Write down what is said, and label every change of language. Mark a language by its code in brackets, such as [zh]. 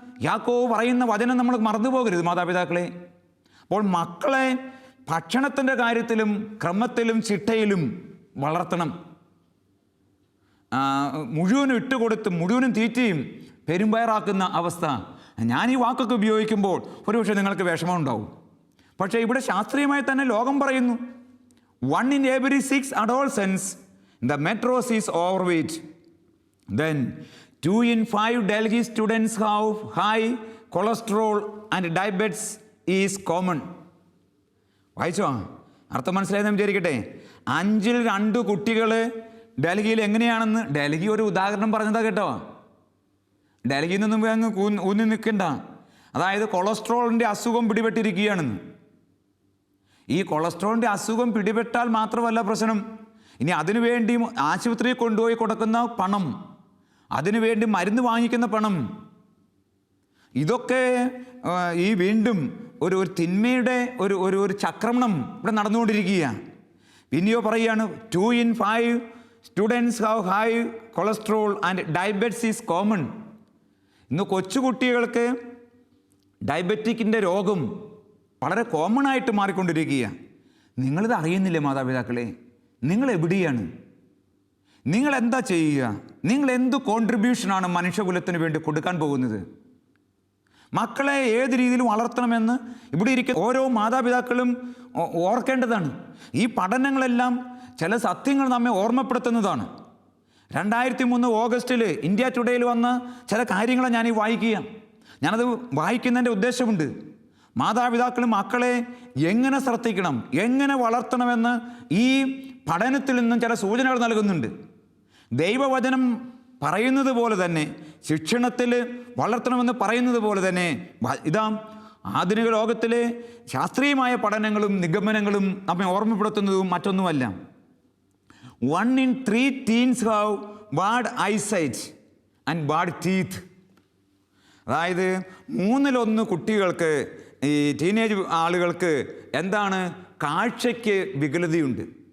[ml] യാക്കോബ് പറയുന്ന വചനം നമ്മൾ മറന്നു പോകരുത് മാതാപിതാക്കളെ. അപ്പോൾ മക്കളെ ഭക്ഷണത്തിൻ്റെ കാര്യത്തിലും ക്രമത്തിലും ചിട്ടയിലും വളർത്തണം. മുഴുവനും ഇട്ടുകൊടുത്ത് മുഴുവനും തീറ്റയും പെരുമ്പയറാക്കുന്ന അവസ്ഥ. ഞാൻ ഈ വാക്കൊക്കെ ഉപയോഗിക്കുമ്പോൾ ഒരുപക്ഷെ നിങ്ങൾക്ക് വിഷമം ഉണ്ടാവും. പക്ഷേ ഇവിടെ ശാസ്ത്രീയമായി തന്നെ ലോകം പറയുന്നു [en] 1 in every 6 adolescents in the metros is overweight. Then 2 in 5 Delhi students have high cholesterol and diabetes is common. [ml] വായിച്ചോ? അർത്ഥം മനസ്സിലായെന്ന് വിചാരിക്കട്ടെ. 5-ൽ 2 കുട്ടികൾ ഡൽഹിയിൽ എങ്ങനെയാണെന്ന്, ഡൽഹി ഒരു ഉദാഹരണം പറഞ്ഞതാ കേട്ടോ. ഡൽഹിയിൽ നിന്നും അങ്ങ് ഊന്നി നിൽക്കണ്ട. അതായത് കൊളസ്ട്രോളിൻ്റെ അസുഖം പിടിപെട്ടിരിക്കുകയാണെന്ന്. ഈ കൊളസ്ട്രോളിൻ്റെ അസുഖം പിടിപെട്ടാൽ മാത്രമല്ല പ്രശ്നം, ഇനി അതിനുവേണ്ടി ആശുപത്രിയിൽ കൊണ്ടുപോയി കൊടുക്കുന്ന പണം, അതിനുവേണ്ടി മരുന്ന് വാങ്ങിക്കുന്ന പണം, ഇതൊക്കെ ഈ വീണ്ടും ഒരു തിന്മയുടെ ഒരു ചക്രമണം ഇവിടെ നടന്നുകൊണ്ടിരിക്കുകയാണ്. പിന്നെയോ പറയുകയാണ് [en] 2 in 5 students have high cholesterol and diabetes is common. [ml] ഇന്ന് കൊച്ചുകുട്ടികൾക്ക് ഡയബറ്റിക്കിൻ്റെ രോഗം വളരെ കോമൺ ആയിട്ട് മാറിക്കൊണ്ടിരിക്കുകയാണ്. നിങ്ങളിത് അറിയുന്നില്ലേ മാതാപിതാക്കളെ? നിങ്ങൾ എവിടെയാണ്? നിങ്ങൾ എന്താ ചെയ്യുക? നിങ്ങൾ എന്ത് കോൺട്രിബ്യൂഷനാണ് മനുഷ്യകുലത്തിന് വേണ്ടി കൊടുക്കാൻ പോകുന്നത്? മക്കളെ ഏത് രീതിയിൽ വളർത്തണമെന്ന് ഇവിടെ ഇരിക്കുന്ന ഓരോ മാതാപിതാക്കളും ഓർക്കേണ്ടതാണ്. ഈ പഠനങ്ങളെല്ലാം ചില സത്യങ്ങൾ നമ്മെ ഓർമ്മപ്പെടുത്തുന്നതാണ്. 2003 ഓഗസ്റ്റിൽ ഇന്ത്യ ടുഡേയിൽ വന്ന ചില കാര്യങ്ങളെ ഞാൻ വായിക്കുക. ഞാനത് വായിക്കുന്നതിൻ്റെ ഉദ്ദേശമുണ്ട്. മാതാപിതാക്കളും മക്കളെ എങ്ങനെ ശ്രദ്ധിക്കണം, എങ്ങനെ വളർത്തണമെന്ന് ഈ പഠനത്തിൽ നിന്നും ചില സൂചനകൾ നൽകുന്നുണ്ട്. ദൈവവചനം പറയുന്നത് പോലെ തന്നെ, ശിക്ഷണത്തിൽ വളർത്തണമെന്ന് പറയുന്നത് പോലെ തന്നെ, ഇതാ ആധുനിക ലോകത്തിലെ ശാസ്ത്രീയമായ പഠനങ്ങളും നിഗമനങ്ങളും നമ്മെ ഓർമ്മപ്പെടുത്തുന്നതും മറ്റൊന്നുമല്ല. [en] 1 in 3 teens have bad eyesight and bad teeth. [ml] അതായത് 3-1 കുട്ടികൾക്ക്, ഈ ടീനേജ് ആളുകൾക്ക് എന്താണ്, കാഴ്ചയ്ക്ക് വികലതയുണ്ട്.